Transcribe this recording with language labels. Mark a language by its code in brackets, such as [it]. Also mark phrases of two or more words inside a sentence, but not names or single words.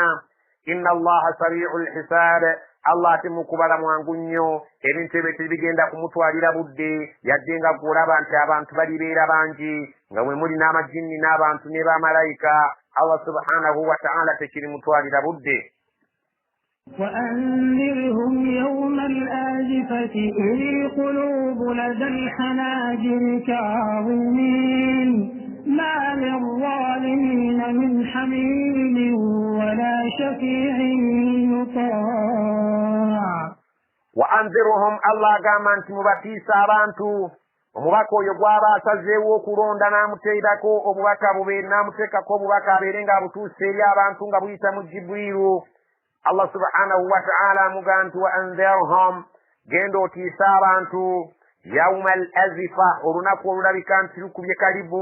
[ar] إن الله سريع الحساب [lg] Allah ate mu kubala mwangu nnyo ebintu ebyo tebigenda kumutwalira budde yadde nga gw'olaba nti abantu balibeera bangi nga mwe muli n'amajinni n'abantu ne bamalayika. [ar] الله سبحانه وتعالى [lg] tekirimutwalira budde. [ar] وأنذرهم يوم الآزفة إذ القلوب لدى الحناجر كاظمين ما للظالمين من حميم ولا شفيع يطاع. وأنذرهم الله [lg] agamba nti mubatiisa abantu. omubaka oyo gw'aba asazeewo okulonda n'amuteerako obubaka n'amuteekako obubaka abeere ng'abutuusa eri abantu nga buyita mu Jibriilu. [ar] الله سبحانه وتعالى [lg] amugamba nti [ar] وأنذرهم [lg] genda otiisa abantu [ar] يوم الآزفة [lg] olunaku olulabika nti lukubye kalibu.